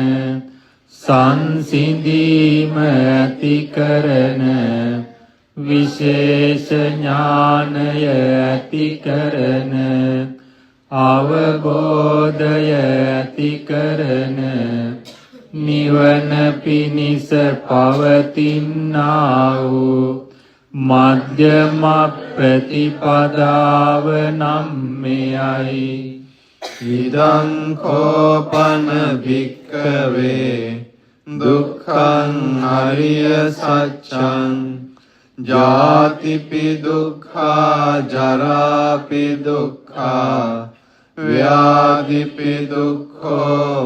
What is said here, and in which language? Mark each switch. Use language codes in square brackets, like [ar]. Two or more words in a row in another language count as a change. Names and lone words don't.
[si] සංසිඳීම ඇති කරන විශේෂ ඥානය ඇති කරන අවබෝධය ඇති කරන නිවන පිණිස පවතිනා වූ මධ්‍යම ප්‍රතිපදාව නම් මෙයයි. [pi] ඉදං කෝපන භික්ඛවේ දුක්ඛං අරිය සත්‍යං ජාතිපි දුක්ඛා ජරාපි දුක්ඛා ව්‍යාධිපි දුක්ඛෝ